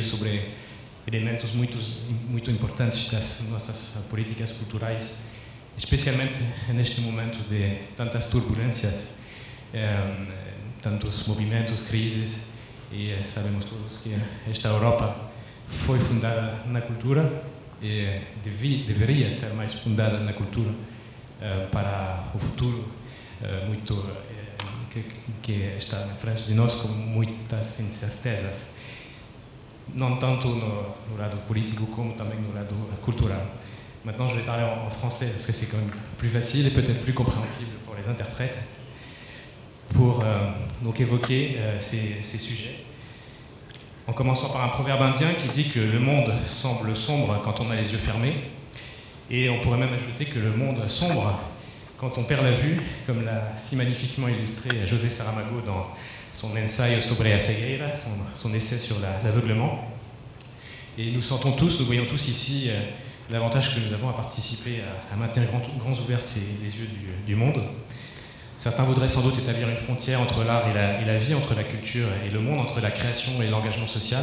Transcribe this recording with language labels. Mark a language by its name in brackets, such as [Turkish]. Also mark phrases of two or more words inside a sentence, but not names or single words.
[Portuguese] sobre elementos muito importantes das nossas políticas culturais, especialmente neste momento de tantas turbulências, tantos movimentos, crises, e sabemos todos que esta Europa foi fundada na cultura e deveria ser mais fundada na cultura para o futuro que está na frente de nós, com muitas incertezas, não tanto no lado político como também no lado cultural. [French] Maintenant, je vais parler en français parce que c'est quand même plus facile et peut-être plus compréhensible pour les interprètes, pour donc évoquer ces sujets. En commençant par un proverbe indien qui dit que le monde semble sombre quand on a les yeux fermés, et on pourrait même ajouter que le monde sombre quand on perd la vue, comme l'a si magnifiquement illustré José Saramago dans son ensayo sobre a cegueira, son essai sur l'aveuglement. Et nous sentons tous, nous voyons tous ici l'avantage que nous avons à participer à maintenir grands ouverts les yeux du monde. Certains voudraient sans doute établir une frontière entre l'art et la vie, entre la culture et le monde, entre la création et l'engagement social.